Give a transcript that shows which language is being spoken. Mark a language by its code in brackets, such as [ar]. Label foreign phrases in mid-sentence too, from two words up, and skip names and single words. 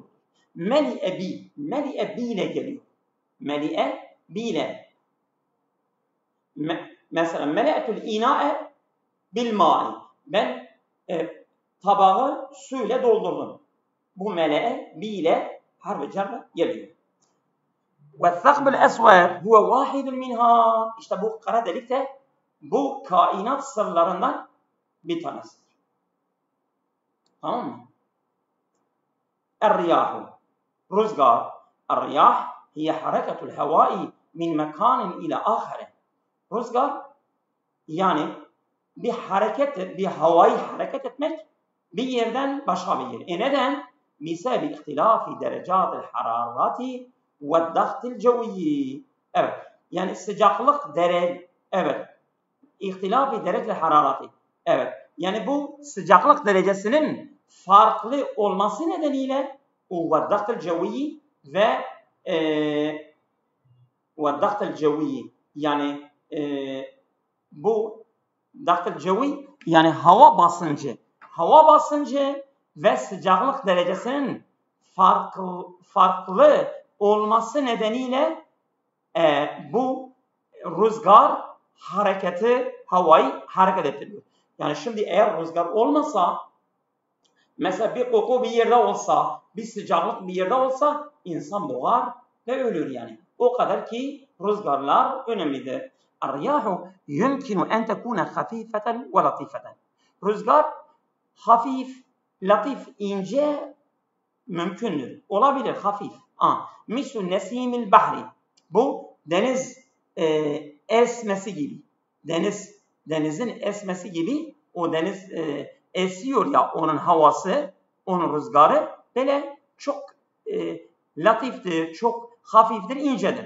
[ar] ملئ ب. ملئ ب [tr] ile geliyor. [ar] ملئ ب [tr] ile. [ar] Mesela ملأت الإناء بالماء. [tr] Ben tabağı suyla doldurdum. Bu [ar] ملأ ب [tr] ile harf-i cerle geliyor. [ar] وَالثَّقْبُ الْأَسْوَدُ هُوَ وَاحِدٌ مِنْهَا. [tr] İşte bu kara delik de bu kainat sırlarından bir tanesidir. Tamam mı? الرياح rüzgar. [ar] الرياح هي حركة الهواء من مكان إلى آخر. [tr] Rüzgar yani bir hareket, bir havayı hareket etmek bir yerden başka bir yere. Neden? [ar] بسبب اختلاف درجات الحرارة والضغط الجوي. [tr] Evet. Yani sıcaklık derece. Evet. İhtilaf derece harareti. Evet. Yani bu sıcaklık derecesinin farklı olması nedeniyle [ar] والضغط الجوي [tr] ve [ar] والضغط الجوي [tr] yani bu [ar] ضغط الجوي [tr] yani hava basıncı ve sıcaklık derecesinin farklı olması nedeniyle bu rüzgar havayı hareket ettiriyor. Yani şimdi eğer rüzgar olmasa, mesela bir koku bir yerde olsa, bir sıcaklık bir yerde olsa insan boğar ve ölür yani. O kadar ki rüzgarlar önemlidir. [ar] الرياح يمكن أن تكون خفيفة ولطيفة. [tr] Rüzgar hafif, latif, ince mümkündür. Olabilir hafif. [ar] مثل نسيم البحر. [tr] Bu deniz esmesi gibi. Denizin esmesi gibi o deniz esiyor ya onun havası, onun rüzgarı böyle çok latiftir, çok hafiftir, incedir.